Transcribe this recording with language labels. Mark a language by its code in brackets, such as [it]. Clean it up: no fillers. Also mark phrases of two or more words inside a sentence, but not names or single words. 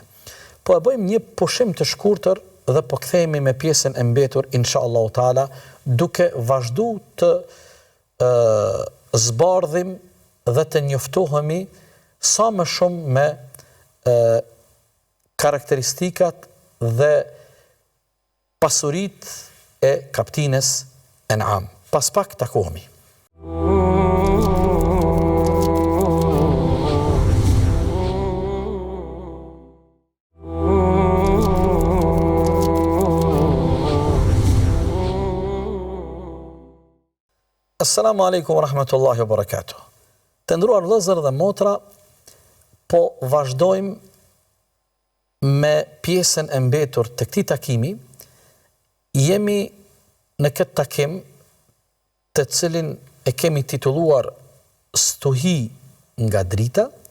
[sq] Po e bëjmë një pushim të shkurtër dhe po kthehemi me pjesën e mbetur [ar] إن شاء الله تعالى, [sq] duke vazhdu të zbardhim dhe të njoftohemi sa më shumë me karakteristikat dhe pasurit e kaptinës An'am. Pas pak takohemi. [ar] السلام عليكم ورحمة الله وبركاته. [sq] Të nderuar vëllezër dhe motra, po vazhdojmë me pjesën e mbetur të këtij takimi. Jemi në këtë takim të cilin e kemi titulluar Stuhi nga drita.